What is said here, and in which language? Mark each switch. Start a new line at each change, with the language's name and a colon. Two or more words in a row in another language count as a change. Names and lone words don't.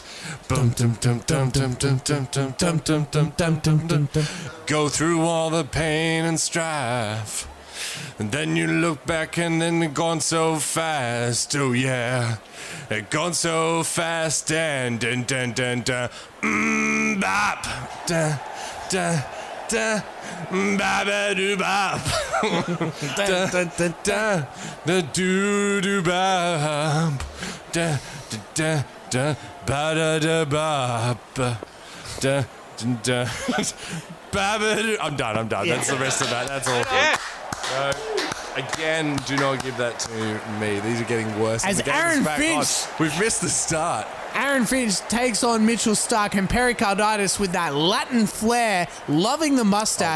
English: Dum, dum, dum, dum, dum, dum, dum, dum, dum, dum, dum, Dun, dun, dun, dun. Go through all the pain and strife. And then you look back and then it gone so fast. Oh yeah, it gone so fast. And dun dun dun dun, bop, da da da, ba doo bop, da da da da, the doo doo bop, da da da da, ba da da bop, da da da. I'm done. That's the rest of that. That's awful. Yeah. Again, do not give that to me. These are getting worse. As The game is Aaron back Finch- on. We've missed the start. Aaron Finch takes on Mitchell Stark and pericarditis with that Latin flair, loving the mustache.